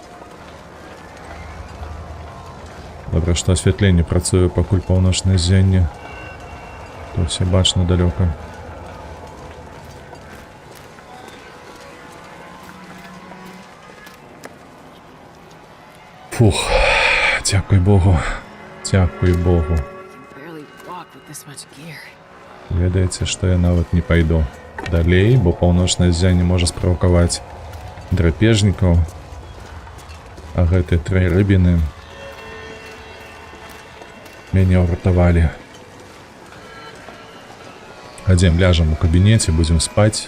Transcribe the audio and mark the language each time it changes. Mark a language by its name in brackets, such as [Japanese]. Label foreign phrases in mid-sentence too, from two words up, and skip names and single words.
[Belarusian] Добра, што асвятленне працуе пакуль паўночнае ззянне. То ўсе бачна далёка. Фух, дзякуй Богу. Дзякуй Богу. [English] Barely walk with this much gear. [Belarusian] Ведаеце, што я нават не пайду далей, бо паўночнае ззянне можа справакаваць драпежнікаў. А гэтыя тры рыбіны мяне ўратавалі. Хадзем, ляжам у кабінеце, будзем спаць.